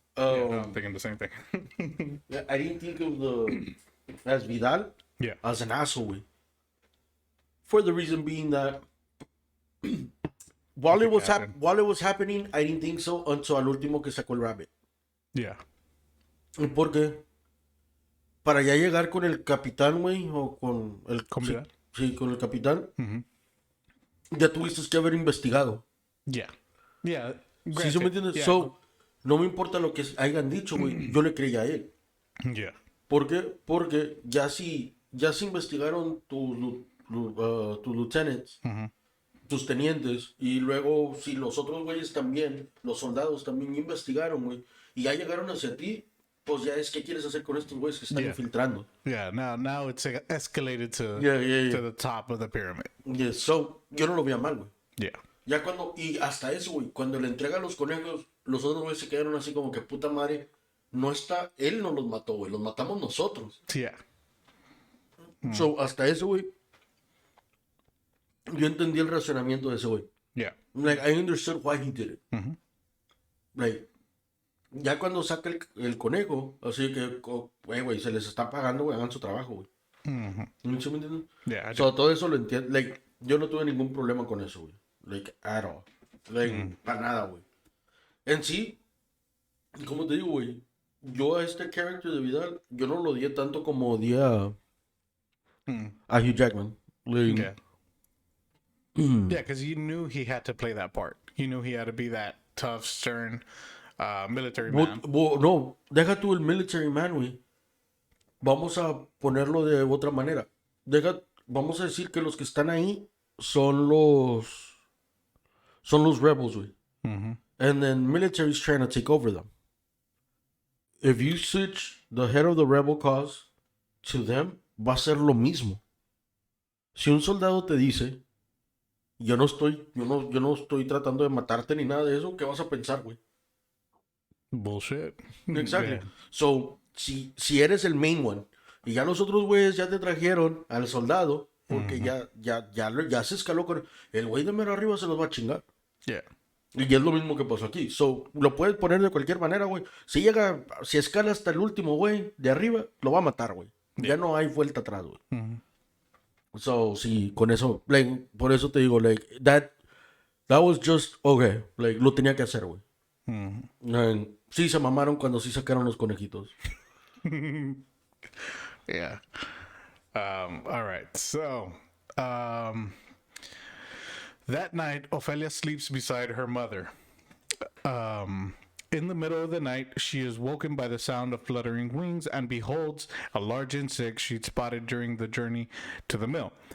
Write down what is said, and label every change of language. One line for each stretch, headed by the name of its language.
English: Yeah, no, I'm thinking the same thing. I didn't think of the as Vidal Yeah. as an asshole. Way. For the reason being that while it was happening, I didn't think so until
Spanish: al último que sacó el
English: rabbit. Yeah.
Spanish: Porque para ya llegar con el capitán, güey, o con el Vidal? sí, con el capitán, ya tuviste que haber investigado.
English: Yeah. Yeah.
Spanish: ¿Sí me entiendes?
English: Yeah.
Spanish: So, no me importa lo que hayan dicho, güey. Yo le creía a él.
English: Yeah.
Spanish: ¿Por qué? Porque ya se investigaron tus lieutenants, tus tenientes, y luego si los otros güeyes también, los soldados también investigaron, güey, y ya llegaron hacia ti, pues ya es qué quieres hacer con estos güeyes que están infiltrando.
English: Yeah, now it's escalated to to the top of the pyramid.
Spanish: Yeah, so, yo no lo veía mal, güey.
English: Yeah.
Spanish: Ya cuando, y hasta eso, güey, cuando le entrega los conejos, los otros güeyes se quedaron así como que puta madre, no está, él no los mató, güey, los matamos nosotros.
English: Yeah.
Spanish: So, hasta eso, güey, yo entendí el razonamiento de ese güey.
English: Yeah. Like, I understood why he did it.
Spanish: Like, ya cuando saca el conejo, así que, güey, se les está pagando, güey, hagan su trabajo, güey. ¿Sí me entiendes?
English: Yeah.
Spanish: So, todo eso lo entiendo. Like, yo no tuve ningún problema con eso, güey.
English: Like, at all.
Spanish: Like, para nada, güey. En sí, como te digo, güey, yo a este character de Vidal, yo no lo odié tanto como odié a Hugh Jackman. Like,
English: Yeah. Yeah, because you knew he had to play that part. You knew he had to be that tough, stern military man.
Spanish: No, deja tú el military man, güey. Vamos a ponerlo de otra manera. Vamos a decir que los que están ahí son los rebels, güey.
English: And then military is trying to take over them. If you switch the head of the rebel cause to them,
Spanish: va a ser lo mismo. Si un soldado te dice, yo no estoy tratando de matarte ni nada de eso, ¿qué vas a pensar, güey?
English: Bullshit. Exactly. Yeah.
Spanish: So, si eres el
English: main one
Spanish: y ya los otros güeyes ya te trajeron al soldado, porque ya se escaló con el güey de mero arriba, se los va a chingar.
English: Yeah.
Spanish: Y es lo mismo que pasó aquí. So, lo puedes poner de cualquier manera, güey. Si escala hasta el último güey de arriba, lo va a matar, güey. Ya no hay vuelta atrás, güey. So, sí, con eso, like, por eso te digo, like,
English: that was just, okay,
Spanish: like, lo tenía que hacer, güey. Sí, se mamaron cuando sí sacaron los conejitos.
English: Yeah. All right. So, that night, Ophelia sleeps beside her mother. In the middle of the night, she is woken by the sound of fluttering wings and beholds a large insect she'd spotted during the journey to the mill.